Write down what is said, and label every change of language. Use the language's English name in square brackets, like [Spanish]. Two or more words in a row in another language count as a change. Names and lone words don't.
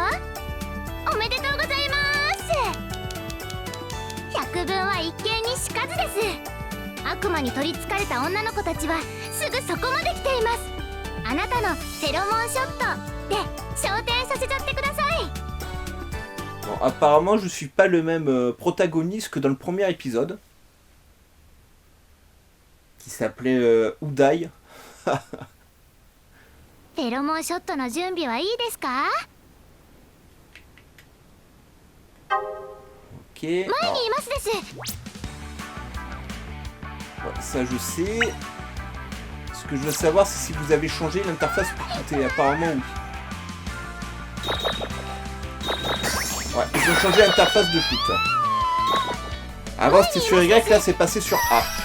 [Japanese] おめでとうございます。百聞は一見にしかずです。悪魔に取りつかれた女の子たちはすぐそこまで来ています。あなたのフェロモンショットで昇天させちゃってください。 [French] Bon, apparemment, je suis pas le même protagoniste que dans le premier épisode. Qui s'appelait Uday. [Japanese] フェロモンショットの準備はいいですか？ Ok. 前にいますです。 [French] Ouais, ça je sais. Ce que je veux savoir, c'est si vous avez changé l'interface pour quitter. Apparemment, oui. Ouais, ils ont changé l'interface de foot. Avant c'était sur Y, là c'est passé sur A.